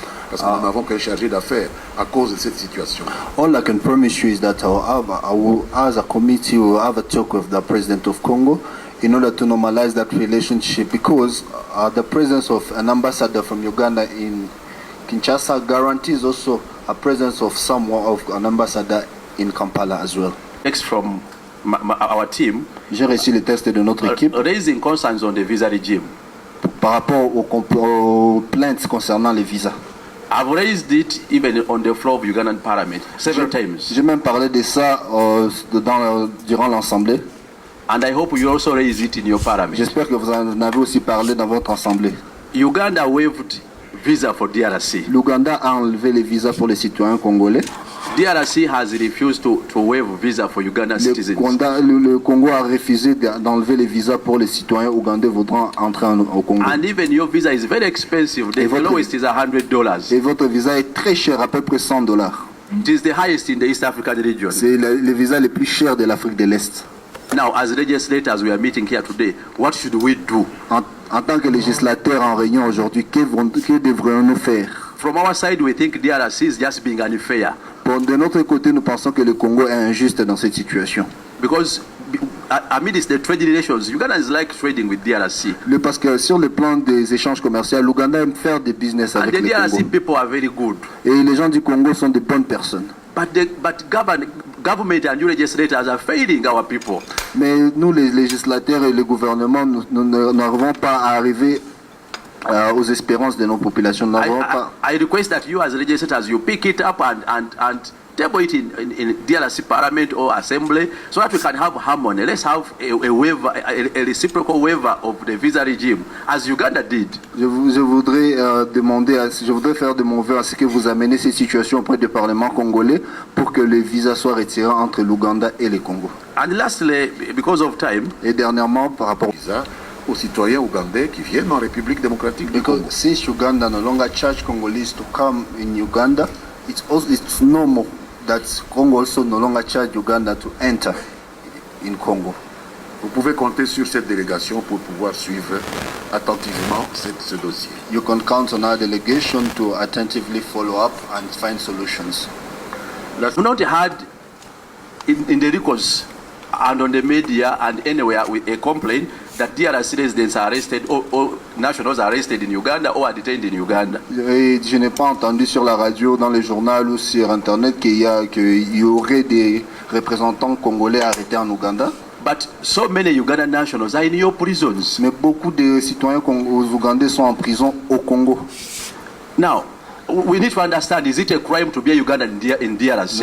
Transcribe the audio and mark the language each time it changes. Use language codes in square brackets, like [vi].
[fr] Parce que nous n'avons qu'un chargé d'affaires à cause de cette situation. [en] All I can promise you is that as a committee, we will have a talk with the President of Congo in order to normalize that relationship, because the presence of an ambassador from Uganda in Kinshasa guarantees also a presence of an ambassador in Kampala as well. Next from our team, [fr] j'ai reçu les textes de notre équipe [en] raising concerns on the visa regime. [fr] Par rapport aux plaintes concernant les visas. [en] I've raised it even on the floor of Ugandan Parliament several times. [fr] J'ai même parlé de ça durant l'Assemblée. [en] And I hope you also raise it in your parliament. [fr] J'espère que vous en avez aussi parlé dans votre assemblée. [en] Uganda waived visa for DRC. [fr] L'Ouganda a enlevé les visas pour les citoyens congolais. [en] DRC has refused to waive visa for Ugandan citizens. [fr] Le Congo a refusé d'enlever les visas pour les citoyens ougandais voudront entrer au Congo. [en] And even your visa is very expensive. The lowest is $100. [fr] Et votre visa est très cher, à peu près $100. [en] It is the highest in the East African region. [fr] C'est le visa le plus cher de l'Afrique de l'Est. [en] Now, as legislators, we are meeting here today. What should we do? [fr] En tant que législateurs en réunion aujourd'hui, que devrions-nous faire? [en] From our side, we think DRC is just being unfair. [fr] De notre côté, nous pensons que le Congo est injuste dans cette situation. [en] Because amidst the trade relations, Uganda is like trading with DRC. [fr] Parce que sur le plan des échanges commerciaux, l'Ouganda aime faire des business avec le Congo. [en] And the DRC people are very good. [fr] Et les gens du Congo sont de bonnes personnes. [en] But government and you legislators are failing our people. [fr] Mais nous, les législateurs et le gouvernement, nous n'arrivons pas à arriver aux espérances de nos populations. [en] I request that you as legislators, you pick it up and table it in DRC Parliament or Assembly so that we can have harmony. Let's have a waiver, a reciprocal waiver of the visa regime, as Uganda did. [fr] Je voudrais faire de mon vœu à ce que vous amenez ces situations auprès du Parlement congolais pour que le visa soit retiré entre l'Ouganda et le Congo. [en] And lastly, because of time, [fr] et dernièrement, par rapport visa aux citoyens ougandais qui viennent en République démocratique du Congo. [en] Since Uganda no longer charge Congolese to come in Uganda, it's normal that Congo also no longer charge Uganda to enter in Congo. [fr] Vous pouvez compter sur cette délégation pour pouvoir suivre attentivement ce dossier. [en] You can count on our delegation to attentively follow up and find solutions. We not had in the records and on the media and anywhere with a complaint that DRC residents are arrested or nationals are arrested in Uganda or are detained in Uganda. [fr] Je n'ai pas entendu sur la radio, dans les journaux ou sur Internet qu'il y aurait des représentants congolais arrêtés en Ouganda. [en] But so many Ugandan nationals are in your prisons. [fr] Mais beaucoup de citoyens ougandais sont en prison au Congo. [en] Now, we need to understand, is it a crime to be a Ugandan in DRC?